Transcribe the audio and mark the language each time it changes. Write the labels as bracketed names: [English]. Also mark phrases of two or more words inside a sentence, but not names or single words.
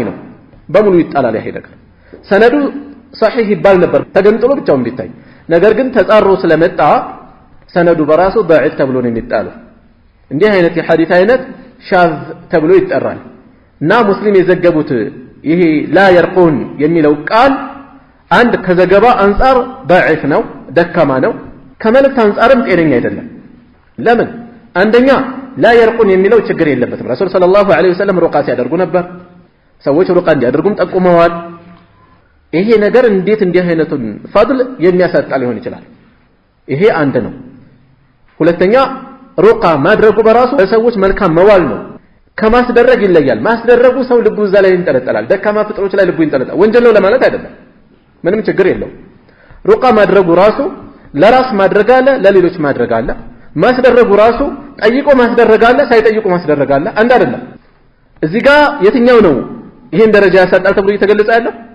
[Amharic] ነው። በሙሉ ይጣላል። ያሄደክ ሰነዱ صحيح ይባል ነበር ተገንጥሎ ብቻውን ቢታይ። ነገር ግን ተጻሮ ስለመጣ ሰነዱ በራሱ ضعيف ተብሎ ነው የሚጣለው። እንዲህ አይነት የሐዲስ አይነት ሻዝ ተብሎ ይጠራል። እና ሙስሊም የዘገቡት ይሄ [Arabic] لا يرقون [Amharic] የሚለው ቃል አንድ ከዘገባ አንፃር ضعيف ነው፣ ደካማ ነው። ከመልእክት አንፃርም ጤነኛ አይደለም። ለምን? አንደኛ [Arabic] لا يرقون [Amharic] የሚለው ችግር የለበትም። [Arabic] رسول صلى الله عليه وسلم [Amharic] ሩቃ ሲያደርጉ ነበር። ሰዎች ሩቃ እንዲያደርጉም ጠቁመዋል። ይሄ ነገር እንዴት እንዲህ አይነቱን ፈድል የሚያሳጣ ሊሆን ይችላል? ይሄ አንድ ነው። ሁለተኛ ሩቃ ማድረጉ በራሱ ለሰዎች መልካም መዋል ነው። ከማስደረግ ይለያል። ማስደረጉ ሰው ልቡ እዛ ላይ ይንጠለጠላል። ደካማ ፍጥሮች ላይ ልቡ ይንጠለጠላል። ወንጀል ነው ለማለት አይደለም፣ ምንም ችግር የለው። ሩቃ ማድረጉ ራሱ ለራስ ማድረግ አለ፣ ለሌሎች ማድረግ አለ። ማስደረጉ ራሱ ጠይቆ ማስደረግ አለ፣ ሳይጠይቁ ማስደረግ አለ። አንድ አይደለም። እዚህ ጋር የትኛው ነው ይሄን ደረጃ ያሳጣል ተብሎ እየተገለጸ ያለው?